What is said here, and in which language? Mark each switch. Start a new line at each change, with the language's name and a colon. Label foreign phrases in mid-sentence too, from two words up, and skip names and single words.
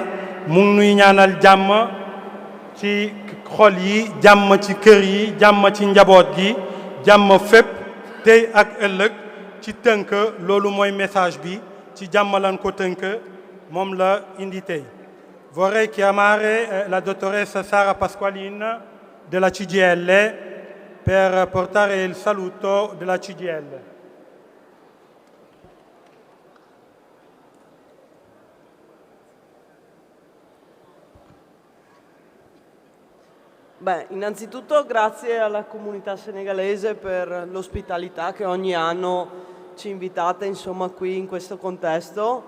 Wolof: mu ngi nuy ñaanal jàmm ci xol yi jàmm ci kër yi jàmm ci njaboot gi jàmm fépp tey ak ëllëg ci tënk loolu mooy message bi ci jàmm lan ko tënk moom la indi tey
Italian: vorrei chiamare la dottoressa Sara Pasqualin della CGIL per portare il saluto della CGIL. Beh, innanzitutto grazie alla comunità senegalese per l'ospitalità che ogni anno ci invitate, insomma, qui in questo contesto.